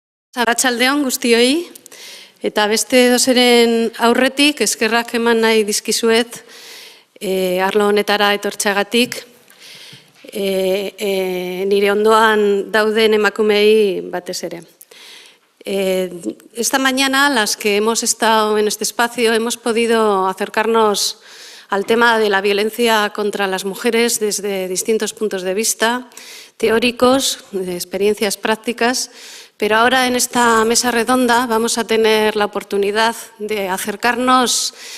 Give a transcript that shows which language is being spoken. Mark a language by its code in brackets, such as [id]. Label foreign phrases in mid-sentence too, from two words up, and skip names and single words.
[eu] Arratsaldeon guztioi, eta beste dozeren aurretik, eskerrak eman nahi dizkizuet arlo honetara etortzeagatik, nire ondoan dauden emakumei batez ere. [es] Esta mañana, las que hemos estado en este espacio, hemos podido acercarnos al tema de la violencia contra las mujeres desde distintos puntos de vista, teóricos, de experiencias prácticas, pero ahora en esta mesa redonda vamos a tener la oportunidad de acercarnos